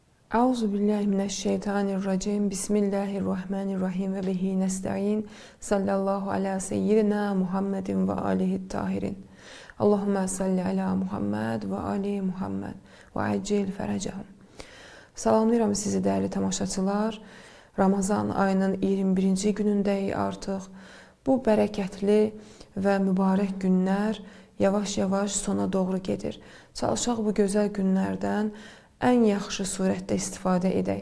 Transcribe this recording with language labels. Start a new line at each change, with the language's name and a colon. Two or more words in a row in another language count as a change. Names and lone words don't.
Arabic: أعوذ بالله من الشيطان الرجيم. بسم الله الرحمن الرحيم وبه نستعين. صلى الله على سيدنا محمد وآله الطاهرين. اللهم صل على محمد وآل محمد وعجل فرجهم.
Azerbaijani: Salamlayıram sizi dəyərli tamaşaçılar. Ramazan ayının 21-ci günündəyik artıq. Bu bərəkətli və mübarək günlər yavaş-yavaş sona doğru gedir. Çalışaq bu gözəl günlərdən ən yaxşı surətdə istifadə edək.